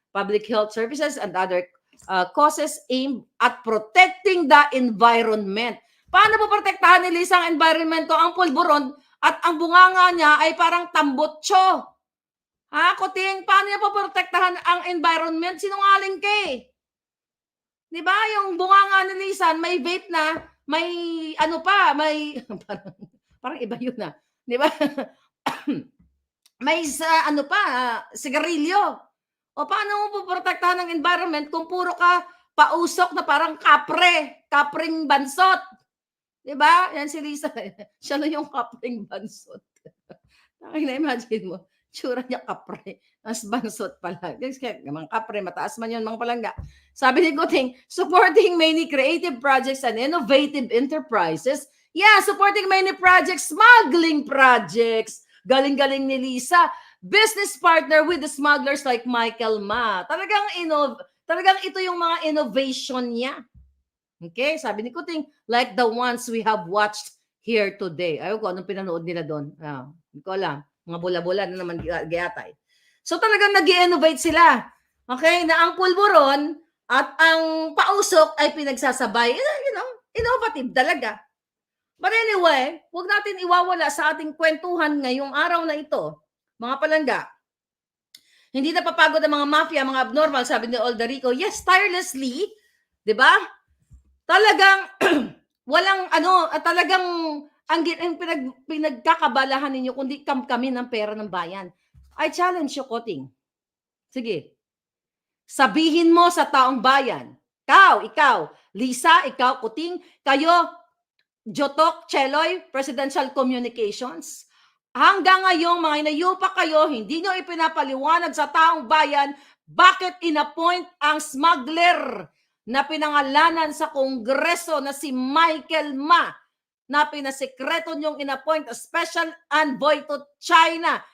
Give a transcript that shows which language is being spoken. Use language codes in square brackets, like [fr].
[en] public health services and other causes aimed at protecting the environment. [tl] Paano po protektahan ni Lisa ang environment ko? Ang pulburon at ang bunganga niya ay parang tambotso. Ha, Kuting, paano niya po protektahan ang environment? Sinungaling ka eh. Di ba? Yung bunganga ni Lisa, may vape na, may ano pa, may parang iba yun na. Di ba? May ano pa, sigarilyo. O paano mo po protektahan ng environment kung puro ka pausok na parang kapring bansot? Diba? Yan si Lisa. Siya na yung kapring bansot. Na-imagine mo, tsura niya kapre. Mas bansot pala. Mga kapre, mataas man yun, mga palangga. Sabi ni [en] Kuting, supporting many creative projects and innovative enterprises. Yeah, supporting many projects, smuggling projects. [tl] Galing-galing ni Lisa. [en] Business partner with the smugglers like Michael Ma. [tl] Talagang ito yung mga innovation niya. [en] Okay, [tl] sabi ni [en] Kuting, like the ones we have watched here today. [tl] Ayaw ko, anong pinanood nila doon? Hindi ko alam. Mga bula-bula na naman gayatay. So talagang nag-i-innovate sila. Okay, na ang pulburon at ang pausok ay pinagsasabay. [en] You know, innovative [tl] talaga. [en] But anyway, [tl] huwag natin iwawala sa ating kwentuhan ngayong araw na ito. Mga palangga, hindi napapagod ang mga mafia, mga abnormal, sabi ni Oldarico. [en] Yes, tirelessly, [tl] di ba? Talagang walang talagang ang pinagkakabalahan ninyo kundi kami ng pera ng bayan. [en] I challenge you, [tl] Kuting. Sige. Sabihin mo sa taong bayan. Ikaw, Lisa, ikaw, Kuting, kayo, Jotok, Cheloy, Presidential Communications. Hanggang ngayong mga inayupa kayo, hindi nyo ipinapaliwanag sa taong bayan bakit inappoint ang smuggler na pinangalanan sa Kongreso na si Michael Ma, na pinasekreto niyong inappoint a special envoy to China.